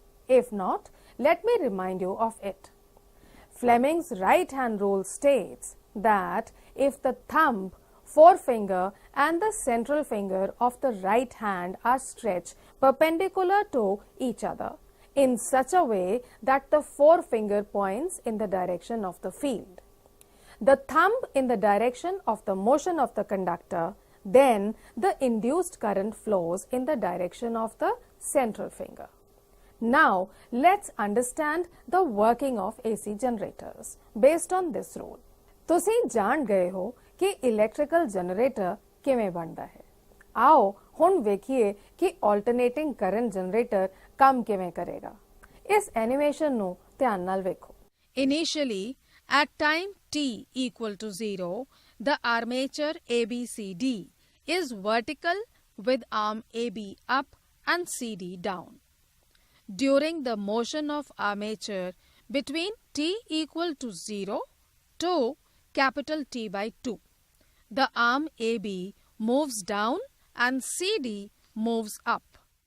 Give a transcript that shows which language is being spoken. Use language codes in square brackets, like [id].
[en] If not, let me remind you of it. Fleming's right-hand rule states that if the thumb, forefinger and the central finger of the right hand are stretched perpendicular to each other in such a way that the forefinger points in the direction of the field, the thumb in the direction of the motion of the conductor, then the induced current flows in the direction of the central finger. Now, let's understand the working of AC generators based on this rule. [pa] ਤੁਸੀਂ ਜਾਣ ਗਏ ਹੋ ਕਿ electrical generator ਕਿਵੇਂ ਬਣਦਾ ਹੈ। ਆਓ ਹੁਣ ਵੇਖੀਏ ਕਿ ਆਲਟਰਨੇਟਿੰਗ ਕਰੰਟ ਜਨਰੇਟਰ ਕੰਮ ਕਿਵੇਂ ਕਰੇਗਾ। ਇਸ ਐਨੀਮੇਸ਼ਨ ਨੂੰ ਧਿਆਨ ਨਾਲ ਵੇਖੋ। [en] Initially, At time t equal to 0, the armature ABCD is vertical with arm AB up and CD down. During the motion of armature between t equal to 0 to capital T by 2, the arm AB moves down and CD moves up.